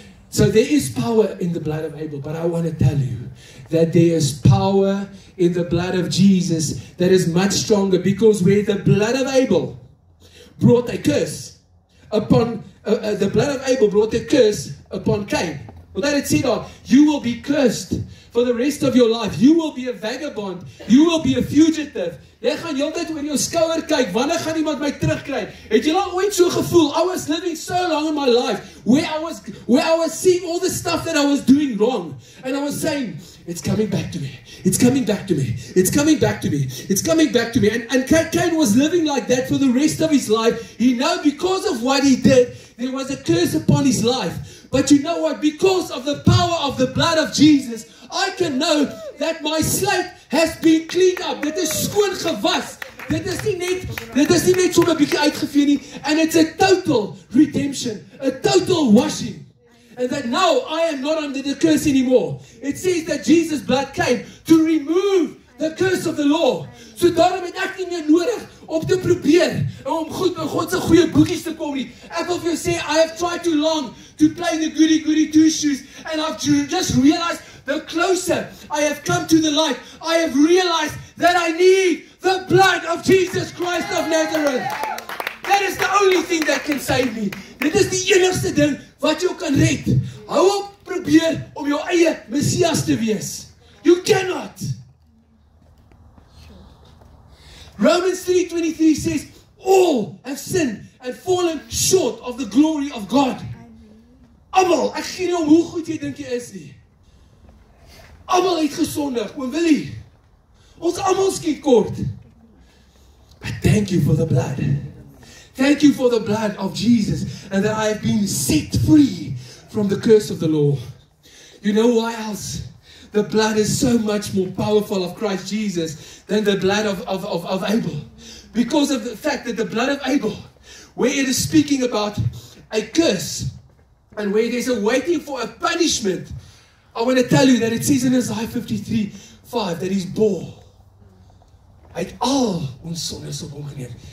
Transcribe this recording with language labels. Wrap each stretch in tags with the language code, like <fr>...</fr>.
<en>So there is power in the blood of Abel, but I want to tell you that there is power in the blood of Jesus that is much stronger, because where the blood of Abel brought a curse upon the blood of Abel brought a curse upon Cain. Well, that it said, you will be cursed for the rest of your life. You will be a vagabond. You will be a fugitive.</en> <af>Jy gaan heeltyd oor jou skouer kyk, wanneer gaan iemand my terugkry? Het jy al ooit so gevoel?</af> <en>I was living so long in my life where I was seeing all the stuff that I was doing wrong, and I was saying, it's coming back to me. It's coming back to me. It's coming back to me. It's coming back to me. And Cain was living like that for the rest of his life. He knew because of what he did, there was a curse upon his life. But you know what? Because of the power of the blood of Jesus, I can know that my slate has been cleaned up.</en> <af>Dit is skoon gewas. Dit is nie net so 'n bietjie uitgevee nie.</af> <en>And it's a total redemption. A total washing. And that now I am not under the curse anymore. It says that Jesus' blood came to remove the curse of the law.</en> <af>So daarom het ek nie meer nodig om te probeer om goed met God se goeie boekies te kom nie. Ek wil vir jou sê,</af> <en>I have tried too long to play the goody two shoes, and I've just realized the closer I have come to the light, I have realized that I need The blood of Jesus Christ of Nazareth. That is the only thing that can save me.</en> <af>Dit is die enigste ding wat jou kan red. Hou op probeer om jou eie Messias te wees.</af> <en>You cannot. Romans 3:23 says, all have sinned and fallen short of the glory of God.</en> <af>Almal, ek gee nie om hoe goed jy dink jy is nie. Almal het gesondig, oom Willie. Ons almal skiet kort.</af> <en>But thank you for the blood. Thank you for the blood of Jesus, and that I have been set free from the curse of the law. You know why else? The blood is so much more powerful of Christ Jesus than the blood of Abel. Because of the fact that the blood of Abel, where it is speaking about a curse, and where there's a waiting for a punishment, I want to tell you that it says in Isaiah 53:5 that he's bore.</en> <af>Hy het al ons sondes op hom geneem.</af>